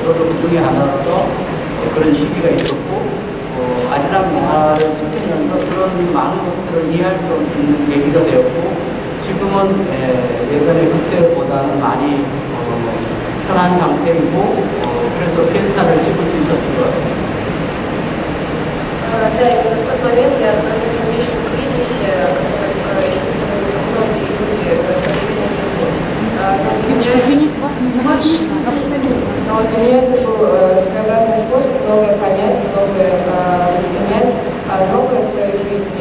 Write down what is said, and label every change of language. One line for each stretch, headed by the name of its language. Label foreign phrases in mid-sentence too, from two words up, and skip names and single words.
Korean: 저도 그 중에 하나로서 그런 시기가 있었고, 아리랑 영화를 찍으면서 그런 많은 것들을 이해할 수 있는 계기가 되었고, 지금은 예전에 그때보다는 많이 편한 상태이고, 그래서 피에타를 찍을 수 있었을 것 같아요.
Russian: Да, именно в тот момент я находился в личном кризисе, который испытывали многие люди за свою жизнь. Девушка, извините, вас не слышно, абсолютно. Но вот у меня это был своеобразный способ многое понять, многое воспринять, многое в своей жизни.